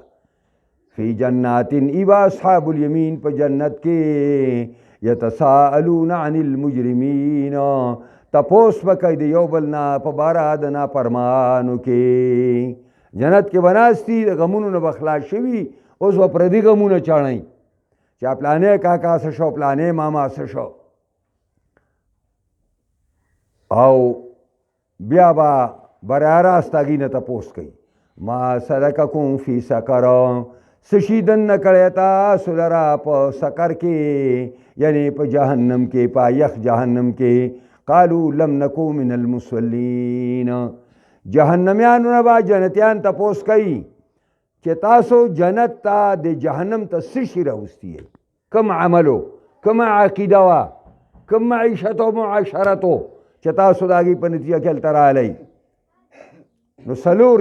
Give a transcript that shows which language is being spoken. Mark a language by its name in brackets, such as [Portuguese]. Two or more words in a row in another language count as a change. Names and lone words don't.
[Arabic] فی جنات، ایبا اصحاب الیمین [Pashto] په جنت کې، [Arabic] یتساءلون عن المجرمین، [Pashto] تپوس به کوي د یو بل نه په باره د نافرمانو کې. جنت کې به ناستي د غمونو نه به خلاص شوي، اوس به پردي غمونه چاڼئ چې پلانې کاکا څه شو، پلانې ماما څه شو، او بیا به برای راست هغې نه تپوس کوي. [Arabic] ما سلککم فی سقر، [Pashto] څه شي دننه کړی تاسو لره په سقر کې، یعنی په جهنم کې، په یخ جهنم کې. [Arabic] قالوا لم نکو من المصلین، [Pashto] جهنمیانو نه به جنتیان تپوس کوي چې تاسو جنت ته د جهنم ته څه شي راوستي یئ، کوم عملو، کوم عقیده وه، کوم معیشت او معاشرتو چې تاسو د هغې په نتیجه کې هلته راغلی.